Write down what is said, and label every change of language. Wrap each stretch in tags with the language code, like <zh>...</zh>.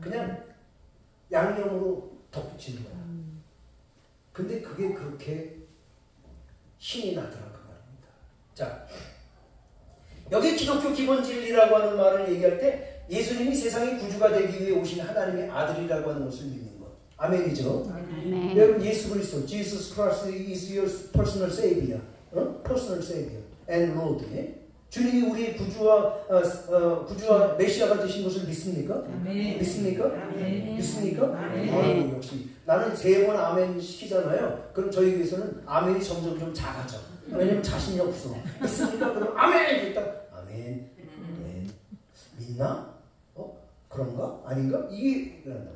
<ko>그냥 양념으로 덧붙이는 거야. 근데 그게 그렇게 신이 나더라 그 말입니다. 자, 여기 기독교 기본 진리라고 하는 말을 얘기할 때 예수님이 세상의 구주가 되기 위해 오신 하나님의 아들이라고 하는 것을 믿는 것. 아멘이죠? 아멘. 여러분 예수 그리스도,</ko> <en>Jesus Christ is your personal savior, personal savior and Lord.</en> <ko>주님이 우리의 구주와 메시아가 되신 것을 믿습니까? 아멘. 믿습니까? 아멘. 믿습니까? 아멘. 역시 나는 3번 아멘 시키잖아요. 그럼 저희 교회에서는 아멘이 점점 좀 작아져. 왜냐면 자신이 없어. 믿습니까? 그럼 아멘! 일단 아멘. 아멘. 믿나? 그런가? 아닌가? 이게 그런다.</ko>